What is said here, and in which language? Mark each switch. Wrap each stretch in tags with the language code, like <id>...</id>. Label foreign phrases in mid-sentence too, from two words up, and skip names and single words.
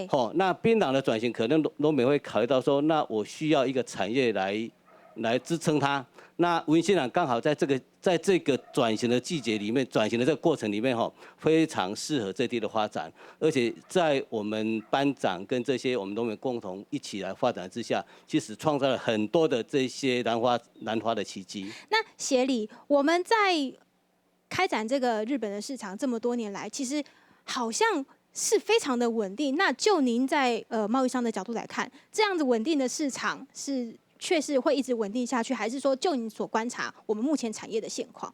<zh>那檳榔的轉型，可能農民會考慮到說，那我需要一個產業來支撐它。那文心蘭剛好在這個轉型的季節裡面，轉型的這個過程裡面，非常適合這地的發展。而且在我們班長跟這些我們農民共同一起來發展之下，其實創造了很多的這些蘭花的奇蹟。那協理，我們在開展這個日本的市場這麼多年來，其實好像是非常的穩定。那就您在貿易商的角度來看，這樣子穩定的市場是確實會一直穩定下去，還是說就你所觀察我們目前產業的現況？</zh>